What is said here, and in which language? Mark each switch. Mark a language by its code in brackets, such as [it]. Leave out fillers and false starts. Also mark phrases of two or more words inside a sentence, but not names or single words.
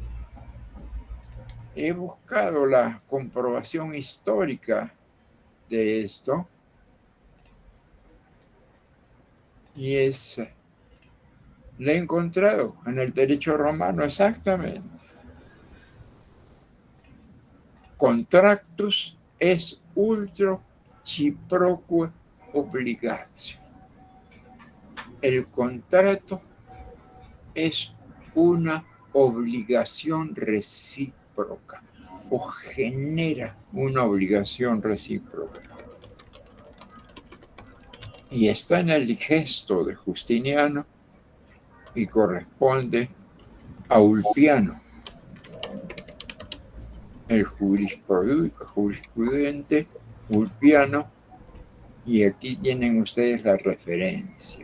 [es] He buscado la comprobación histórica de esto y la he encontrado en el derecho romano exactamente. [la] contractus est ultra reciproque obligatio. [es] El contrato es una obligación recíproca o genera una obligación recíproca. Y está en el gesto de Justiniano y corresponde a Ulpiano, el jurisprudente Ulpiano, y aquí tienen ustedes la referencia.